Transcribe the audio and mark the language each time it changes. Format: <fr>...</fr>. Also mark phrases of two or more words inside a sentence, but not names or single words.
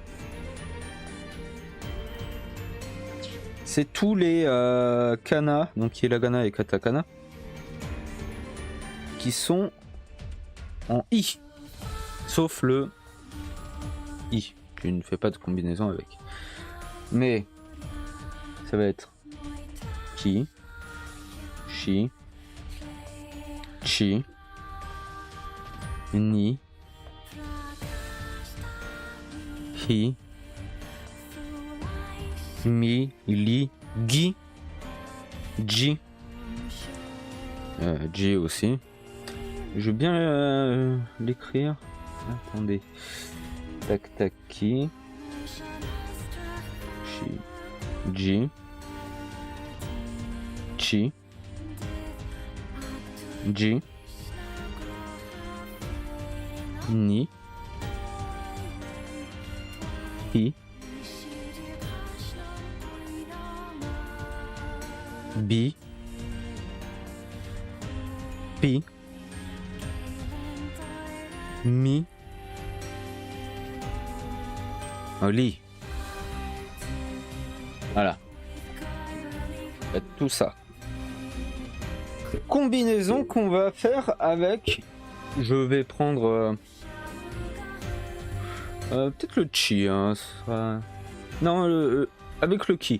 <fr>C'est tous les kana, donc hiragana et katakana, qui sont en i. Sauf le i. Tu ne fais pas de combinaison avec. Mais ça va être</fr> <ja>ki, shi, chi, ni, hi, mi, li, Gi. Ji. Ji aussi.</ja> <fr>Je veux bien l'écrire. Attendez. Tac tac ki.</fr> <ja>Chi. Ji. Chi. Ji. Ni. Hi. Bi. Pi. Mi. Li.</ja> <fr>Voilà. Faites tout ça. Combinaison qu'on va faire avec. Je vais prendre peut-être le chi. Hein, non, avec le ki.</fr>